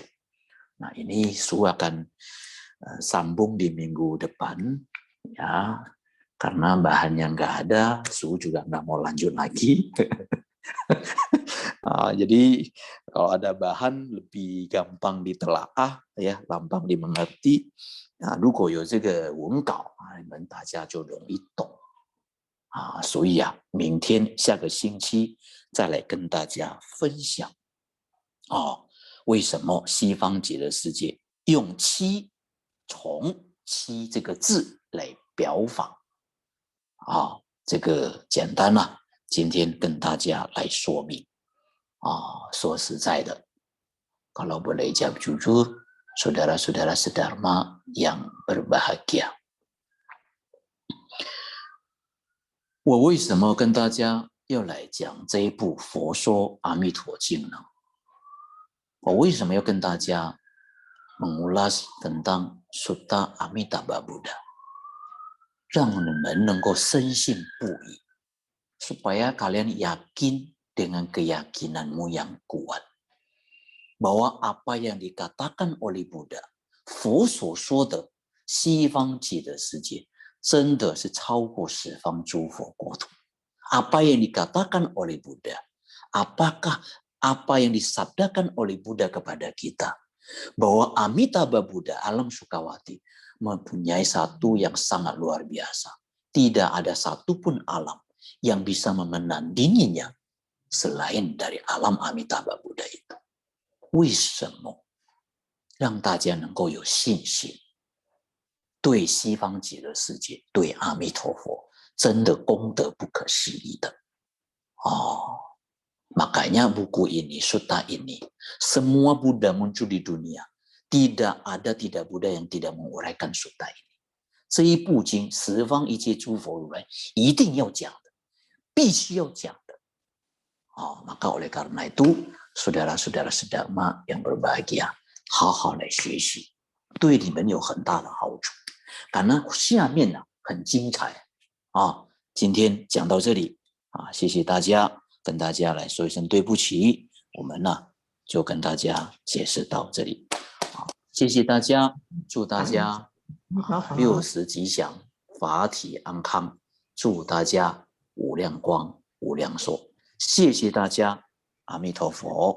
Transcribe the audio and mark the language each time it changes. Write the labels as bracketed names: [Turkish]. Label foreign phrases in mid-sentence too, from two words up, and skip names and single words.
[Indonesian] Nah, ini Su akan sambung di minggu depan, ya, karena bahannya nggak ada, Su juga nggak mau lanjut lagi. Jadi kalau ada bahan lebih gampang ditelaah ya, gampang dimengerti。 [Chinese] 如果有这个文稿你们大家就容易懂所以明天下个星期再来跟大家分享为什么西方极乐世界用七从七这个字来表法这个简单今天跟大家来说明说实在的 [Indonesian] kalau boleh jawab jujur saudara-saudara sedharma yang berbahagia [Chinese] 我为什么跟大家要来讲这一部佛说阿弥陀经呢？我为什么要跟大家 [Indonesian] mengulas tentang Sutta Amitabha Buddha [Chinese] 让你们能够深信不疑 [Indonesian] supaya kalian yakin dengan keyakinanmu yang kuat bahwa apa yang dikatakan oleh Buddha [Chinese] 佛所说的西方极乐世界真的是超过十方诸佛国 [Indonesian] 土 apa yang dikatakan oleh Buddha apakah apa yang disabdakan oleh Buddha kepada kita bahwa Amitabha Buddha alam Sukawati mempunyai satu yang sangat luar biasa tidak ada satupun alam yang bisa menandinginya selain dari alam Amitabha Buddha itu [Chinese] 为什么让大家能够有信心对西方极乐世界对阿弥陀佛真的功德不可思议的 [Indonesian] makanya buku ini Sutta ini semua Buddha muncul di dunia tidak ada Buddha yang tidak menguraikan Sutta ini [Chinese] 这一部经十方一切诸佛如来一定要讲的必须要讲的 [Indonesian] maka oleh karena itu saudara-saudara sedharma yang berbahagia [Chinese] 好好来学习对你们有很大的好处 karena 下面很精彩今天讲到这里谢谢大家跟大家来说一声对不起我们就跟大家解释到这里谢谢大家祝大家60吉祥法体安康祝大家无量光无量寿谢谢大家阿弥陀佛